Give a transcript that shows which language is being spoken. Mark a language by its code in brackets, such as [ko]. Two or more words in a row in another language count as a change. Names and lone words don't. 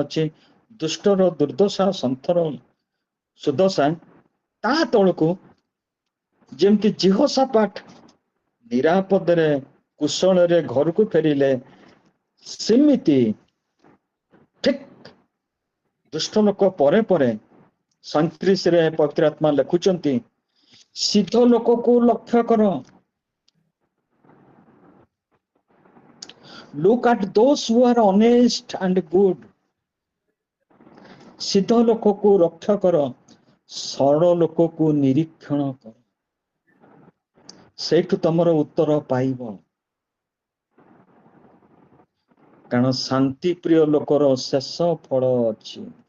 [or] ଅଛି, ଦୁଷ୍ଟର ଦୁର୍ଦ୍ଦଶା ସନ୍ଥର ସୁଦଶା, ତା ତଳକୁ ଯେମିତି ଜିହୋଶାପାଠ ନିରାପଦରେ କୁଶଳରେ ଘରକୁ ଫେରିଲେ, ସେମିତି ଠିକ ଦୁଷ୍ଟ ଲୋକ ପରେ ପରେ 37ରେ ପବିତ୍ର ଆତ୍ମା ଲେଖୁଛନ୍ତି, ସିଦ୍ଧ ଲୋକକୁ ଲକ୍ଷ୍ୟ କର। [en] Look at those who are honest and good. [or] ସିଦ୍ଧ ଲୋକକୁ ରକ୍ଷା କର, ସରଳ ଲୋକକୁ ନିରୀକ୍ଷଣ କର। ସେଇଠୁ ତମର ଉତ୍ତର ପାଇବ। କାରଣ ଶାନ୍ତି ପ୍ରିୟ ଲୋକର ଶେଷ ଫଳ ଅଛି।